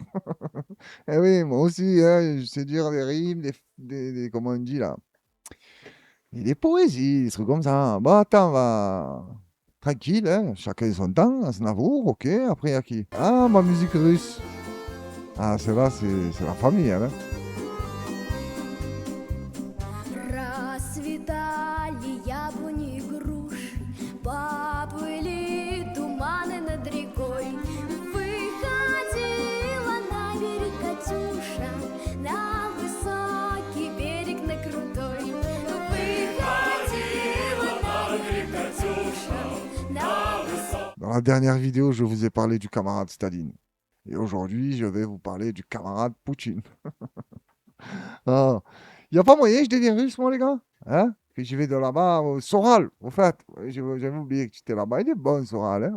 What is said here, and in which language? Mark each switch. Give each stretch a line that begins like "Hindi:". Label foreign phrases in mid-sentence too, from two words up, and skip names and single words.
French: Eh oui, moi aussi, hein, je sais dire des rimes, comment on dit là? Et des poésies, des trucs comme ça. Bon, attends, va. Tranquille, hein, chacun son temps, Aznavour, ok. Après, il y a qui? Ah, ma musique russe. Ah, celle-là, c'est la famille, hein.
Russian: Расцветали яблони и груши, поплыли туманы над рекой. Выходила на берег Катюша, на высокий берег, на крутой. Выходила на берег Катюша, на высокий.
French: Dans la dernière vidéo, je vous ai parlé du camarade Staline. Et aujourd'hui, je vais vous parler du camarade Poutine. Ah. Il n'y a pas moyen que je devienne russe, moi, les gars? Hein? Que j'y vais de là-bas, Soral, au fait. J'avais oublié que tu étais là-bas. Il est bon, Soral. Hein?